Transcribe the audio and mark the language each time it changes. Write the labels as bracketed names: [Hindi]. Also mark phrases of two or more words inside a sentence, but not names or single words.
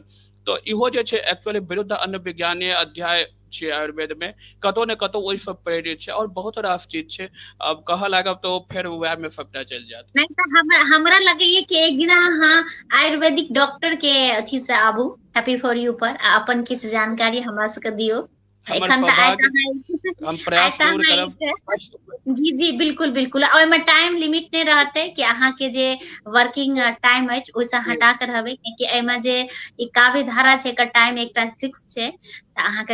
[Maithili] तो इहो जे छै एक्चुअली विरुद्ध अन्न विज्ञानीय अध्याय छै आयुर्वेद में, कतौ ने कतौ ओहि सब प्रेरित छै। और बहुत रास चीज छै, अब कहऽ लागब तो फेर वएह में सबटा चलि जायत। नहीं तऽ हमरा लगैये कि एक दिना अहाँ [English] Ayurvedic doctor [Maithili] के अथी से आबू, हैप्पी फॉर यू पर, आ अपन किछु जानकारी हमरा सबके दियौ। हमर एखन तऽ आइ सौभाग्य, तऽ हम आइ प्रयास तऽ जरूर अहाँ करब। जी जी बिल्कुल बिल्कुल। आ ओहिमे [English] time limit [Maithili] नहि रहते कि अहाँके जे [English] working time [Maithili] अछि ओहिसँ जी हटा कऽ रहबै, कियाकि एहिमे जे ई काव्य धारा छै, एकर टाइम एकटा फिक्स छै, तऽ अहाँके